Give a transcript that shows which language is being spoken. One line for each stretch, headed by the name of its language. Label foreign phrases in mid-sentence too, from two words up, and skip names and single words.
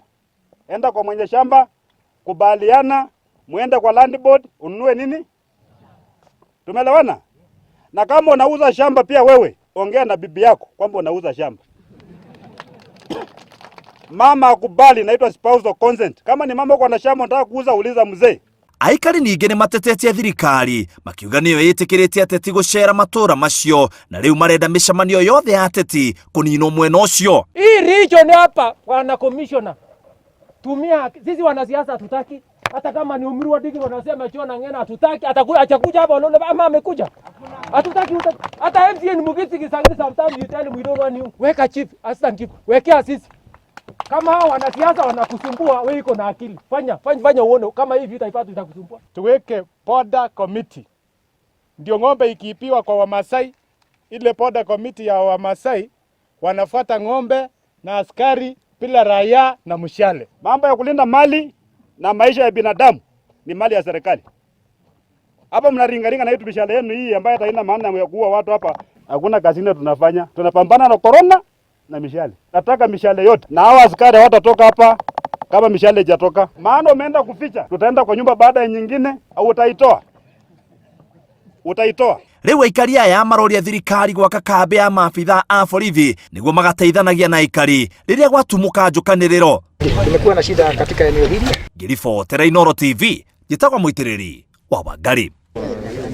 Swahili: Enda kwa mwenye shamba, kubaliana, muende kwa
English: land board,
Swahili: ununue nini? Tumeelewana? Na kama unauza shamba pia wewe, ongea na bibi yako kwamba unauza shamba. Mama akubali, inaitwa
English: spousal consent.
Swahili: Kama ni mama uko na shamba unataka kuuza, uliza mzee.
Kikuyu: Aikari ninge ni matetetie thirikari makiuga niyo yitikirite ateti gucera matura macio na riu marenda mishamanio yothe ya ateti kunino mwena ucio.
Swahili: Hii region hapa bwana commissioner, tumia sisi wanasiasa hatutaki, hata kama ni Umri wa Digi wanasema Chona Ngena hatutaki, atakuja hapa unaona ama amekuja. Hatutaki hata MCN Mugiti Kisangiri
English: sometimes you tell him we don't want you.
Swahili: Weka chief,
English: assistant chief,
Swahili: wekea sisi. Kama hao wanasiasa wanakusumbua, wewe iko na akili. Fanya uone kama hivi itaipata itakusumbua. Tuweke
English: border committee.
Swahili: Ndio ng'ombe ikiipiwa kwa Wamasai, ile
English: border committee
Swahili: ya Wamasai wanafuata ng'ombe na askari bila raia na mshale. Mambo ya kulinda mali na maisha ya binadamu ni mali ya serikali. Hapa mnaringaringa na hiyo mishale yenu hii ambayo haina maana ya kuua watu hapa. Hakuna kazi nyingine tunafanya. Tunapambana na corona na mishale. Nataka mishale yote. Na hawa askari watatoka hapa kama mishale haijatoka. Maana umeenda kuficha. Tutaenda kwa nyumba baada ya nyingine au utaitoa.
Kikuyu: Riu aikari aya maroria thirikari gwaka kambi ya maabitha a borithi niguo magateithanagia na aikari riria gwatumuka njukaniriro.
Swahili: Tumekuwa na shida katika eneo hili.
Kikuyu: Ngiribotera Inooro TV, njitagwo Muitiriri wa Wangari.